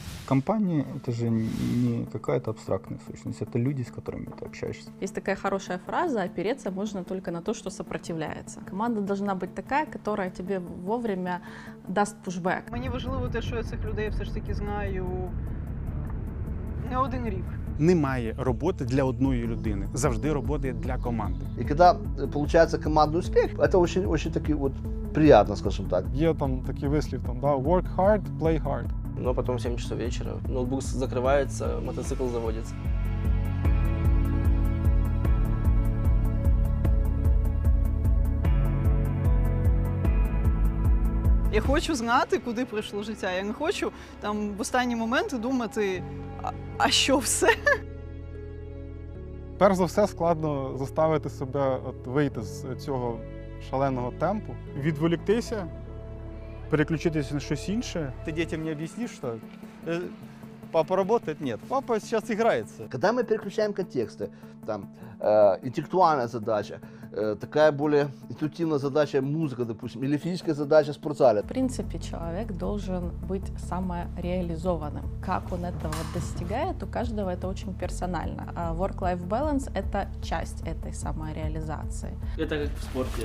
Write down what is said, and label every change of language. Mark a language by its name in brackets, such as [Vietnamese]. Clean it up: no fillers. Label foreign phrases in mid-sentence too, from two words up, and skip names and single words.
[Russian] Компания — это же не какая-то абстрактная сущность, это люди, с которыми ты общаешься. Есть такая хорошая фраза: опереться можно только на то, что сопротивляется. Команда должна быть такая, которая тебе вовремя даст пушбек. [Ukrainian] Мені важливо те, що я цих людей все ж таки знаю не один рік. Немає роботи для одної людини. Завжди робота є для команди. [Russian] И когда получается командный успех, это очень таки вот приятно, скажем так. [Ukrainian] Є там такий вислів, там, да, [English] work hard, play hard. [Russian] Но потом 7 часов вечера, ноутбук закрывается, мотоцикл заводится. [Ukrainian] Я хочу знати, куди прийшло життя. Я не хочу там в останні моменти думати, а що все? Перш за все, складно заставити себе вийти з цього шаленого темпу, відволіктися, переключитися на щось інше. [Russian] Ты детям не объяснишь, что папа работает? Нет, папа сейчас играется. Когда мы переключаем контексты, там, интеллектуальная задача, такая более интуитивная задача музыка, допустим, или физическая задача в спортзале. В принципе, человек должен быть самореализованным. Как он этого достигает, у каждого это очень персонально. А [English] work-life balance — [Russian] это часть этой самореализации. Это как в спорте.